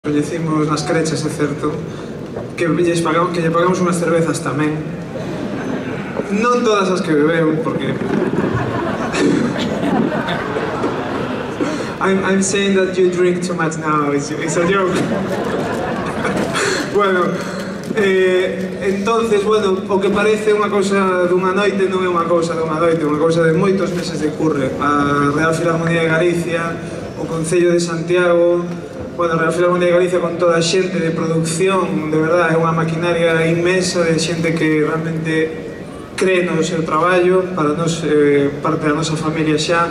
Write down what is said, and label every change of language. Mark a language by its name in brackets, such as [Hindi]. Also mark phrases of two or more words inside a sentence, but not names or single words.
[Galician] Coñecimos nas crechas, é certo, que lle pagamos unhas cervezas tamén. Non todas as que bebeu, porque... [English] I'm saying that you drink too much now, it's a joke. [Galician] Bueno, entonces, bueno, o que parece unha cousa dunha noite non é unha cousa dunha noite, é unha cousa de moitos meses de curre. A Real Filarmonía de Galicia, o Concello de Santiago, bueno, a Real Filarmonía de Galicia con toda a xente de producción, de verdade, é unha maquinaria inmensa de xente que realmente cree no seu traballo, para nos, parte da nosa familia xa.